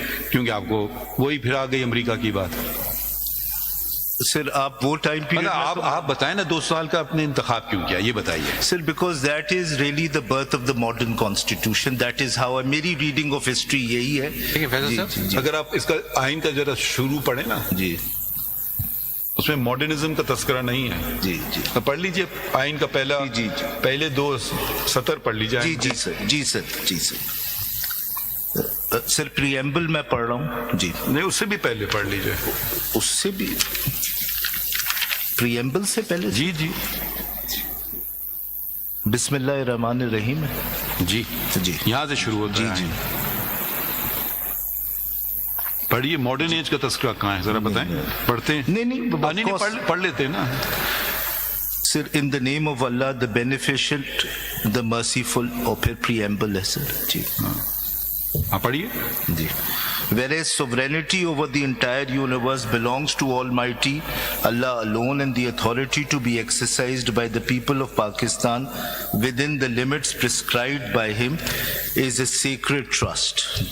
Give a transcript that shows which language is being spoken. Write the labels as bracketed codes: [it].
[ur] کیونکہ آپ کو وہی پھر آ گئی امریکہ کی بات. سر آپ وہ ٹائم پیریڈ آپ بتائیں نا 2 سال کا اپنے انتخاب کیوں کیا یہ بتائیے. [en] Sir because that is really the birth of the modern constitution. That is how میری reading of history [ur] یہی ہے. دیکھیں فیصل صاحب اگر آپ اس کا آئین کا ذرا شروع پڑھیں نا جی اس میں ماڈرنزم کا تذکرہ نہیں ہے. جی جی پڑھ لیجئے آئین کا پہلے 2 سطر پڑھ لیجئے. جی جی سر جی سر جی سر. سر پریمبل میں پڑھ رہا ہوں. جی نہیں اس سے بھی پہلے پڑھ لیجئے. اس سے بھی پریمبل سے پہلے. جی جی [ar] بسم اللہ الرحمن الرحیم. [ur] جی جی یہاں سے شروع ہوتا ہے. جی پڑھیے ماڈرن ایج کا تذکرہ کہاں ہے ذرا بتائیں. پڑھتے ہیں؟ نہیں پڑھ لیتے ہیں نا. [en] Sir in the name of Allah the beneficent the merciful. [ur] اور پھر پریمبل ہے سر. جی آپ پڑھیے. جی. [en] Whereas sovereignty over the entire universe belongs to Almighty Allah alone, and the authority to be exercised by the people of Pakistan within the limits prescribed by him is a sacred trust.